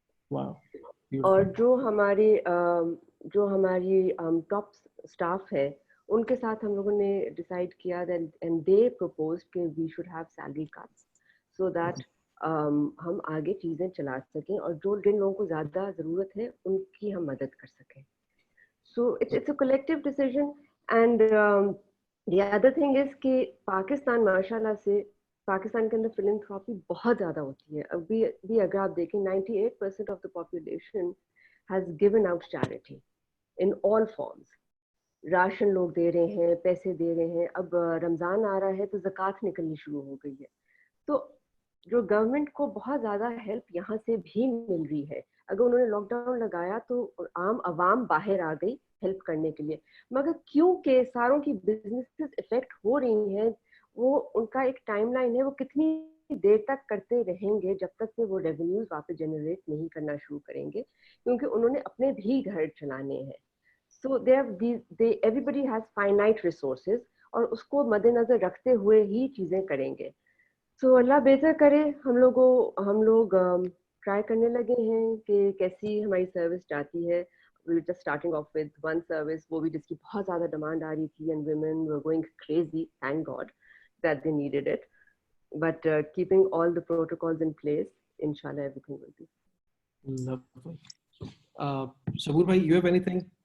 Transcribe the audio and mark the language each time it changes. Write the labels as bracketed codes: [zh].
[ur] اور جو ہماری ٹاپ اسٹاف ہے ان کے ساتھ ہم لوگوں نے ڈیسائیڈ کیا [en] and they propose کہ we should have salary cuts so that [ur] ہم آگے چیزیں چلا سکیں اور جن لوگوں کو زیادہ ضرورت ہے ان کی ہم مدد کر سکیں. [en] So it's a collective decision. And the other thing is [ur] کہ پاکستان ماشاء اللہ سے پاکستان کے اندر فلنتھراپی بہت زیادہ ہوتی ہے. ابھی بھی اگر آپ دیکھیں [en] 98% of the population has given out charity in all forms. [ur] Ration لوگ دے رہے ہیں, پیسے دے رہے ہیں. اب رمضان آ رہا ہے تو زکوٰۃ نکلنی شروع ہو گئی ہے. تو جو گورنمنٹ کو بہت زیادہ ہیلپ یہاں سے بھی مل رہی ہے. اگر انہوں نے لاک ڈاؤن لگایا تو عام عوام باہر آ گئی ہیلپ کرنے کے لیے, مگر کیونکہ ساروں کی بزنسز افیکٹ ہو رہی ہیں وہ ان کا ایک ٹائم لائن ہے, وہ کتنی دیر تک کرتے رہیں گے جب تک کہ وہ ریونیوز واپس جنریٹ نہیں کرنا شروع کریں گے, کیونکہ انہوں نے اپنے بھی گھر چلانے ہیں. سو [en] everybody has finite resources [ur] اور اس کو مد نظر رکھتے ہوئے ہی چیزیں کریں گے. سو اللہ بہتر کرے. ہم لوگ ٹرائی کرنے لگے ہیں کہ کیسی ہماری سروس جاتی ہے. [en] We were just starting off with one service [ur] وہ بھی جس کی بہت زیادہ ڈیمانڈ آ رہی تھی [en] and women were going crazy, thank God that they needed it. But keeping all the protocols in place, inshallah everything will be. Lovely. Saboor bhai, you have anything?